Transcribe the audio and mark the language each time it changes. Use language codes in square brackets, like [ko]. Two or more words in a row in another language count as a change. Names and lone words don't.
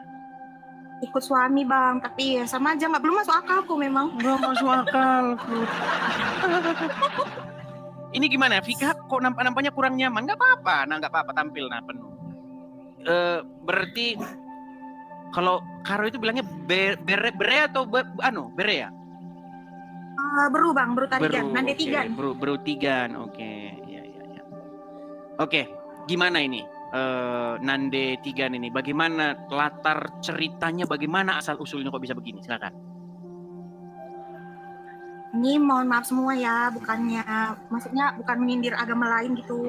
[id] Ikut suami Bang, tapi ya sama aja belum masuk akalku memang. Belum masuk akal. Ini gimana Vika? Kok nampaknya kurang nyaman? Nggak apa-apa tampil penuh. Berarti kalau Karo itu bilangnya bere atau bere ya? Beru Bang, beru tarigan, nande tigan. Beru tigan, oke. Ya. Oke, gimana ini? Nande tigan ini, bagaimana latar ceritanya, bagaimana asal usulnya kok bisa begini? Silakan. Ini mohon maaf semua ya, maksudnya bukan menyindir agama lain gitu.